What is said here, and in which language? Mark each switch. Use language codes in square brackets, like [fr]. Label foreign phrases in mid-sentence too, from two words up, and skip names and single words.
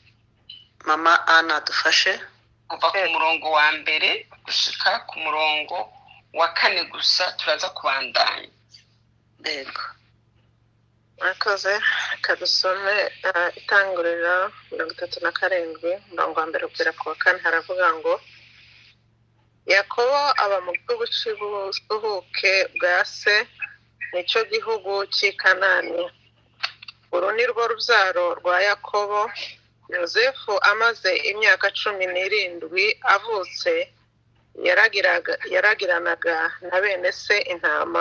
[rn] Mama Ana dufashe kuva ku murongo wa mbere gushika ku murongo wa 4 gusa, turaza kubandanya. Murakoze. Kadusome Itanguriro 37 umurongo wa mbere kugera ku wa 4. haravuga ngo Yakobo aba mu gihugu cy'ubusuhuke bwa se, nicyo gihugu cy'i Kanani. Uru ni rwo rubyaro rwa Yakobo. Yosefu amaze imyaka 17 avutse, yaragiranaga na bene se intama.